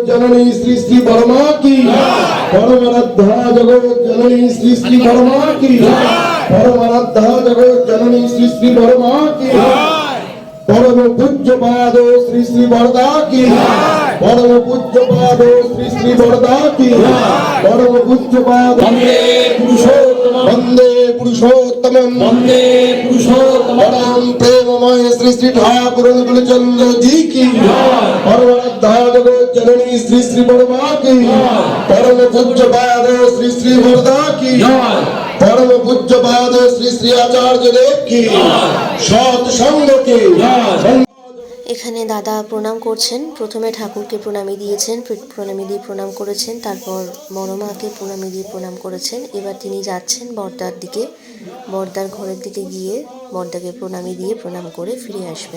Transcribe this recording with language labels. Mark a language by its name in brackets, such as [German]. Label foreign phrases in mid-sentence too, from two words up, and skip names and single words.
[Hindi] जननी श्री श्री बड़मा की परमाराध्या जगत जननी श्री श्री बड़मा की परमाराध्या जगत जननी श्री श्री बड़मा की परम पूज्य पाद श्री श्री बड़दा की परम पूज्य पाद श्री श्री बड़दा की परम पूज्य पाद वंदे पुरुषोत्तम वंदे पुरुषोत्तम परम प्रेममय श्री श्री ठाकुर कुलचंद्र जी की परमाराध्या जगत जननी श्री श्री बड़मा की परम पूज्य पाद श्री श्री बड़दा की परम पूज्य पाद श्री श्री आचार्य देव की सत संग की। [Bangla] এখানে দাদা প্রণাম করছেন। প্রথমে ঠাকুরকে প্রণামী দিয়েছেন, প্রণামী দিয়ে প্রণাম করেছেন, তারপর বড়মাকে প্রণামী দিয়ে প্রণাম করেছেন। এবার তিনি যাচ্ছেন বড়দার দিকে, বড়দার ঘরের দিকে গিয়ে বড়দাকে প্রণামী দিয়ে প্রণাম করে ফিরে আসবেন।